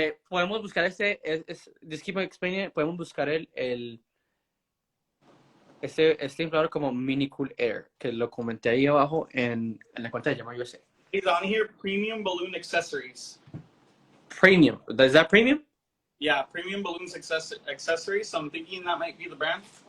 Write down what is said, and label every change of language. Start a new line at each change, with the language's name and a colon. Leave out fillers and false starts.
Spanish: Podemos buscar
English: just keep explaining it.
Spanish: Podemos buscar este inflador como Mini Cool Air, que lo comenté ahí abajo en la cuenta de Jammer USA.
English: It's on here, premium balloon accessories. Premium. Is that premium? Yeah, premium balloons accessories. So I'm thinking that might be the brand.